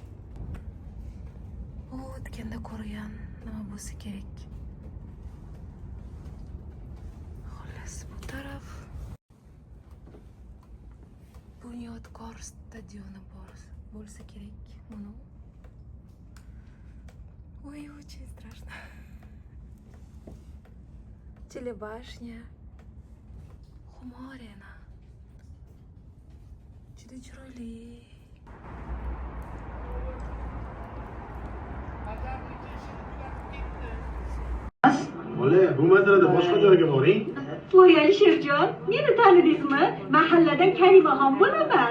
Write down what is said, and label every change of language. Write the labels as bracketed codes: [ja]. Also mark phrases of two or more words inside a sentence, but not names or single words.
[uz] U o'tganda ko'rgan nima bo'lsa kerak. Xullas, bu taraf Bunyodkor stadioni bo'lsa kerak. [ru] Mana ой, очень страшно. Телебашня. [uz] Humo Arena. Juda chiroyli. Ola, bu masalada boshqa joyga boring. Voy Alisherjon, meni tanidingizmi? Mahalladan Karimaxon bo'laman.